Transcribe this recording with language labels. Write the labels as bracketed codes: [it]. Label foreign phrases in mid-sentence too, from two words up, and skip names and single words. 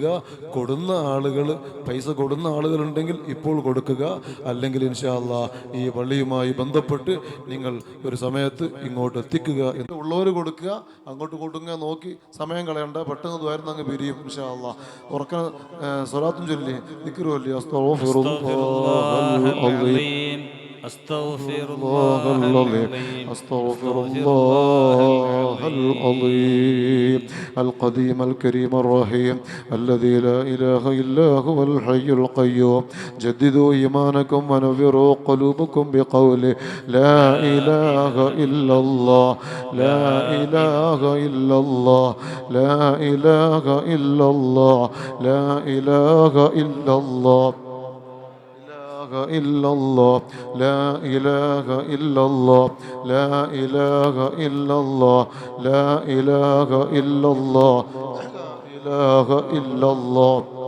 [ml] പൈസ കൊടുന്ന ആളുകളുണ്ടെങ്കിൽ ഇപ്പോൾ കൊടുക്കുക, അല്ലെങ്കിൽ [ar] إن شاء الله [ml] ഈ പള്ളിയുമായി ബന്ധപ്പെട്ട് നിങ്ങൾ ഒരു സമയത്ത് ഇങ്ങോട്ട് എത്തിക്കുക. ഉള്ളവർ കൊടുക്കുക, അങ്ങോട്ട് കൊടുക്കുക. നോക്കി സമയം കളയണ്ട, പെട്ടെന്ന് ദ്വാരം അങ്ങ് പിരിയും [ar] إن شاء الله. [ml] ഉറക്ക സ്വലാത്തും ചൊല്ലി ദിക്റ് ചൊല്ലി [ar] أستغفر الله العظيم أستغفر الله العظيم، أستغفر الله العظيم القديم الكريم الرحيم الذي لا إله إلا هو الحي القيوم. جددوا إيمانكم ونوروا قلوبكم بقوله لا إله إلا الله، لا إله إلا الله، لا إله إلا الله، لا إله إلا الله، إلا الله، لا إله إلا الله، لا إله إلا الله، لا إله إلا الله، إله إلا الله،